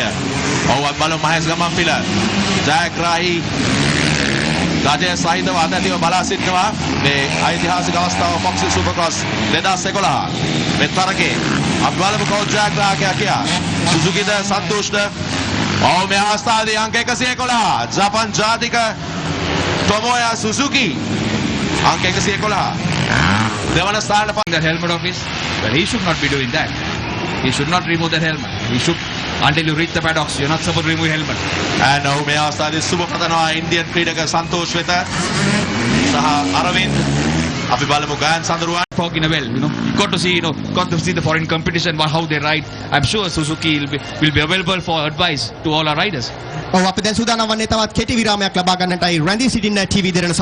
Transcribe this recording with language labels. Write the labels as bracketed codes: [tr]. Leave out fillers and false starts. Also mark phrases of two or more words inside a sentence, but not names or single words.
[si] ඔව් අපි බලමු මහේෂ් ගමන්පිල ජයග්‍රාහී ගජය සහිතව අධ්‍යතිව බලා සිටිනවා මේ ඓතිහාසික අවස්ථාව Fox Hill Supercross 2011 මේ තරගයේ අපි බලමු කවුද ජයග්‍රාහකයා කියලා. සුසුකිද සන්තෝෂ්ද? ඔව් මේ අවස්ථාවේදී අංක 111 ජපාන් ජාතික Tomoya Suzuki අංක 111 දෙවන ස්ථානයට [en] That helmet of his, well, he should not be doing that. He should not remove that helmet. He should, until you reach the paddocks, you're not supposed to remove your helmet. and now [si] මේ අවස්ථාවේදී සුබ පතනවා ඉන්දියන් ක්‍රීඩක සන්තෝෂ් වෙත සහ අරවින්ද. අපි බලමු ගයන් සඳරුවන්. [en] Talking well, you got to see the foreign competition, how they ride. I'm sure Suzuki will be available for advice to all our riders. [si] ඔව් අපි දැන් සූදානම් වන්නේ තවත් කෙටි විරාමයක් ලබා ගන්නටයි රැඳී සිටින ටීවී දෙරණ